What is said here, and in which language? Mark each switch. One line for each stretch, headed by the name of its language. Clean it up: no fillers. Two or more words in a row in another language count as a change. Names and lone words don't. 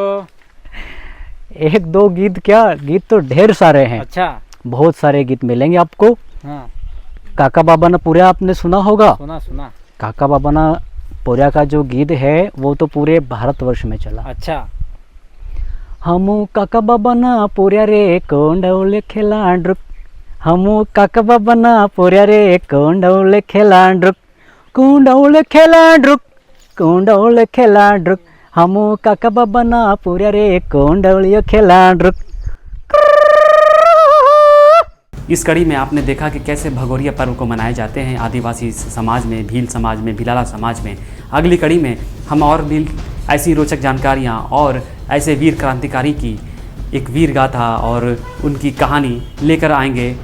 Hindi: एक दो गीत क्या, गीत तो ढेर सारे हैं। अच्छा, बहुत सारे गीत मिलेंगे आपको। हाँ, काका बाबा ना पूरा आपने सुना होगा। सुना। काका बाबा ना पूरा का जो गीत है वो तो पूरे भारतवर्ष में चला। अच्छा,
Bhili: हमू काका बाबा ना पूरा रे कोंडौले खेलांड्रुक, हमू काका बाबा ना पूरा रे कोंडौले खेलांड्रुक, कोंडौले खेलांड्रुक, कोंडौले खेलांड्रुक, हमू काका बाबा ना पूरा रे कोंडौले खेलांड्रुक।
Hindi: इस कड़ी में आपने देखा कि कैसे भगोरिया पर्व को मनाए जाते हैं आदिवासी समाज में, भील समाज में, भिलाला समाज में। अगली कड़ी में हम और भी ऐसी रोचक जानकारियाँ और ऐसे वीर क्रांतिकारी की एक वीर गाथा और उनकी कहानी लेकर आएंगे।